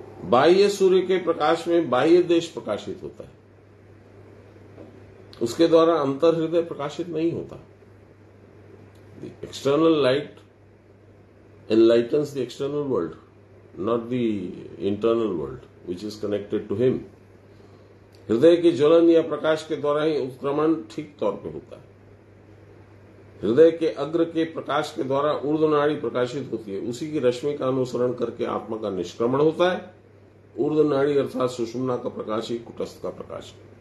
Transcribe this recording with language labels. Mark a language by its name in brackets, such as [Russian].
[Hindi] बाह्य सूर्य के प्रकाश में बाह्य देश प्रकाशित होता है, उसके द्वारा अंतर हृदय प्रकाशित नहीं होता। [English] The external light enlightens the external world, not the internal world, which is connected to him. [Hindi] हृदय की ज्वलन या प्रकाश के द्वारा ही उत्क्रमण ठीक तौर पे होता है। हृदय के अग्र के प्रकाश के द्वारा ऊर्ध्वनाड़ी प्रकाशित होती है, उसी की रश्मि का अनुसरण करके आत्मा का निष्क्रमण होता है। ऊर्ध्वनाड़ी अर्थात सुषुम्ना का प्रकाश ही कुटस्थ का प्रकाश है।